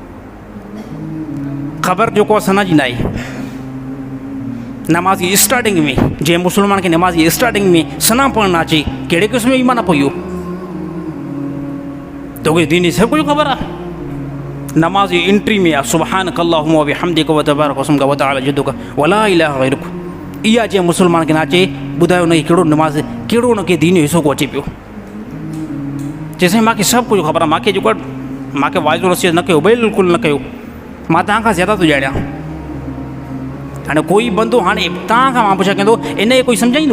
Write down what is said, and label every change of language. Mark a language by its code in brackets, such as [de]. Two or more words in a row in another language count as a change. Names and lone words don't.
[sd] ख़बर जेको आहे सना जी न आहे। नमाज़ जी स्टार्टिंग में जंहिं मुस्लमान खे नमाज़ जी स्टार्टिंग में सना पढ़णु न अचे, कहिड़े क़िस्म जो ईमान आहे पोइ इहो? तोखे दीन जी सभु कुझु ख़बर आहे। नमाज़ जी एंट्री में आहे [ar] سبحانك اللهم وبحمدك وتبارك اسمك وتعالى جدك ولا إله غيرك. [sd] इहा जंहिं मुस्लमान खे न अचे, ॿुधायो हुनखे कहिड़ो नमाज़, कहिड़ो हुनखे दीन जो हिसो को अचे पियो। चए साईं मूंखे सभु कुझु ख़बर आहे, मूंखे जेको आहे मूंखे वाइज़ो नसीहत न कयो, बिल्कुलु न कयो, मां तव्हां खां ज़्यादा थो ॼाणियां। हाणे कोई बंदो हाणे तव्हां खां मां पुछा कंदो, इन खे कोई सम्झाईंदो?